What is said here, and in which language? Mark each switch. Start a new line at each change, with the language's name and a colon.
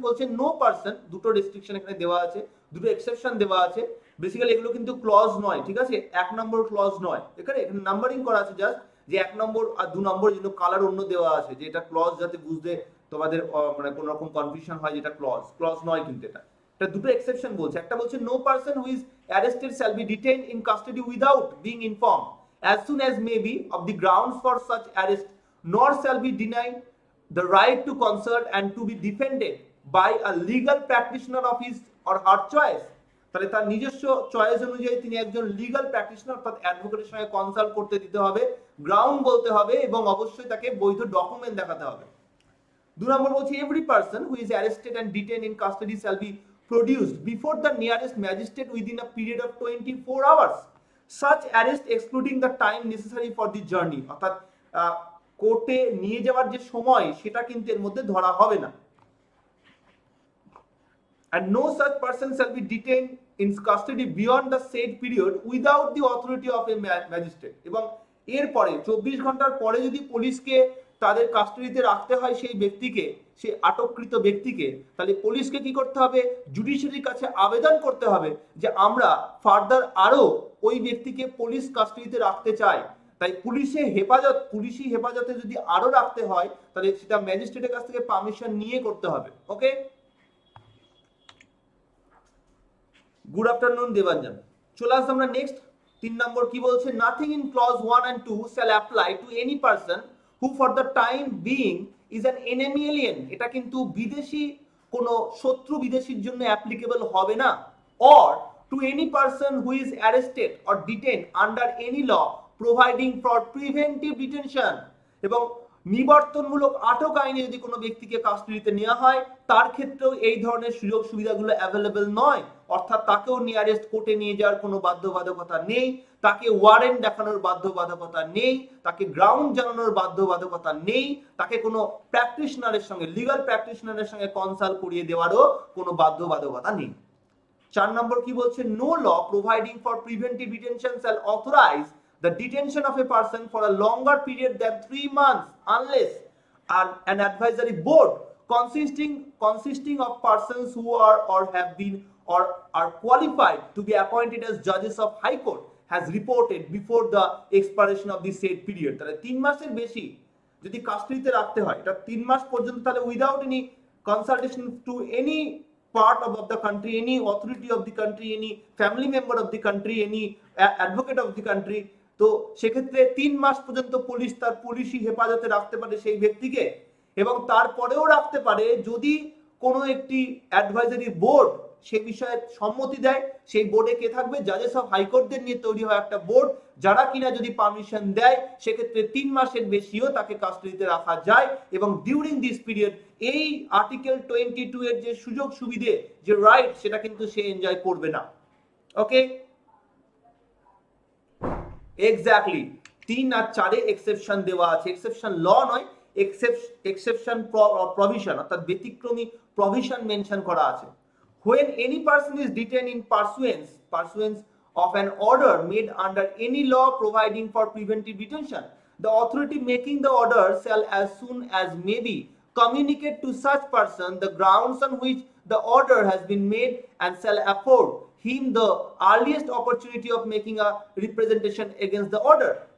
Bangla: বলছে no person, দুটো restriction এখানে দেওয়া আছে, দুটো এক্সেপশন দেওয়া আছে। বেসিক্যালি এগুলো কিন্তু ক্লজ নয়, ঠিক আছে, 1 নম্বর ক্লজ নয়, এখানে নাম্বারিং করা আছে জাস্ট, যে 1 নম্বর আর 2 নম্বর জন্য কালার অন্য দেওয়া আছে, যে এটা ক্লজ, যাতে বুঝতে তোমাদের মানে কোনো রকম কনফিউশন হয় যেটা ক্লজ নয়, কিন্তু এটা দুটো এক্সেপশন বলছে। একটা বলছে
English: No person who is arrested shall be detained in custody without being informed as soon as may be of the grounds for such arrest, nor shall be denied the right to consult and to be defended by a legal practitioner of his or her choice।
Bangla: তাহলে তার নিজস্ব choice অনুযায়ী তিনি একজন legal practitioner অর্থাৎ অ্যাডভোকেটের সঙ্গে consult করতে দিতে হবে, গ্রাউন্ড বলতে হবে, এবং অবশ্যই তাকে বৈধ ডকুমেন্ট দেখাতে হবে। 2 নম্বর বলছে
English: every person who is arrested and detained in custody shall be produced before the nearest magistrate within a period of 24 hours, such arrest excluding the time necessary for the journey।
Bangla: অর্থাৎ কোর্টে নিয়ে যাওয়ার যে সময় সেটা কিন্তু এর মধ্যে ধরা হবে না।
English: And no such person shall be detained in custody beyond the said period without the authority of a magistrate।
Bangla: এবং এরপরে 24 ঘন্টার পরে যদি পুলিশকে তাদের কাস্টাডিতে রাখতে হয় সেই ব্যক্তিকে, সেই আটককৃত ব্যক্তিকে, তাহলে পুলিশকে কি করতে হবে? জুডিশিয়ারির কাছে আবেদন করতে হবে যে আমরা ফার্দার আরো ওই ব্যক্তিকে পুলিশ কাস্টাডিতে রাখতে চাই। তাই পুলিশি হেফাজতে যদি আরো রাখতে হয় তাহলে সেটা ম্যাজিস্ট্রেটের কাছ থেকে পারমিশন নিয়ে করতে হবে।
English: Okay, good afternoon Debanjan.
Bangla: চলে আসলাম আমরা নেক্সট 3 নম্বর কি বলছে,
English: Nothing in clause 1 and 2 shall apply to any person who for the time being is an enemy alien।
Bangla: এটা কিন্তু বিদেশি কোন শত্রু বিদেশির জন্য অ্যাপ্লিকেবল হবে না।
English: or to any person who is arrested or detained under any law providing for preventive detention।
Bangla: এবং নিবর্তনমূলক আটক আইনে যদি কোনো ব্যক্তিকে কাস্টাডিতে নেওয়া হয় তার ক্ষেত্রেও এই ধরনের সুযোগ সুবিধাগুলো অ্যাভেলেবল নয়। অর্থাৎ তাকেও নিয়ারেস্ট কোর্টে নিয়ে যাওয়ার কোনো বাধ্যবাধকতা নেই, তাকে ওয়ারেন্ট দেখানোর বাধ্যবাধকতা নেই, তাকে গ্রাউন্ড জানানোর বাধ্যবাধকতা নেই, তাকে কোনো প্র্যাকটিশনারের সঙ্গে, লিগ্যাল প্র্যাকটিশনারের সঙ্গে কনসাল্ট করিয়ে দেওয়ারও কোনো বাধ্যবাধকতা নেই। 4 নম্বর কি বলছে,
English: No law providing for preventive detention shall authorise the detention of a person for a longer period than 3 months unless an advisory board consisting of persons who are or have been or are qualified to be appointed as judges of high court has reported before the expiration of the said period।
Bangla: তাহলে 3 মাসের বেশি যদি কাস্টাডিতে রাখতে হয়, এটা 3 মাস পর্যন্ত, তাহলে
English: without any consultation to any part of the country,
Bangla: any authority of the country, any family member of the country, any advocate of the country, তো সেক্ষেত্রে 3 মাস পর্যন্ত পুলিশ তার পুলিশি হেফাজতে রাখতে পারে সেই ব্যক্তিকে। এবং তারপরেও রাখতে পারে যদি কোনো একটি অ্যাডভাইজারি বোর্ড সে বিষয়ে সম্মতি দেয়। সেই বোর্ডে কে থাকবে? জাজেস অফ হাইকোর্টদের নিয়ে তৈরি হয় একটা বোর্ড, যারা কিনা যদি পারমিশন দেয় সেক্ষেত্রে 3 মাসের বেশিও তাকে কাস্টাডিতে রাখা যায়। এবং ডিউরিং দিস পিরিয়ড এই আর্টিকেল 22 এর যে সুযোগ সুবিধে, যে রাইট, সেটা কিন্তু সে এনজয় করবে না। ওকে, এক্স্যাক্টলি 3 আর 4 এক্সেপশন দেওয়া আছে। এক্সেপশন ল নয়, এক্সেপশন প্রভিশন, অর্থাৎ ব্যতিক্রমী প্রভিশন মেনশন করা আছে।
English: when any person is detained in pursuance of an order made under any law providing for preventive detention, the authority making the order shall as soon as may be communicate to such person the grounds on which the order has been made and shall afford him the earliest opportunity of making a representation against the order।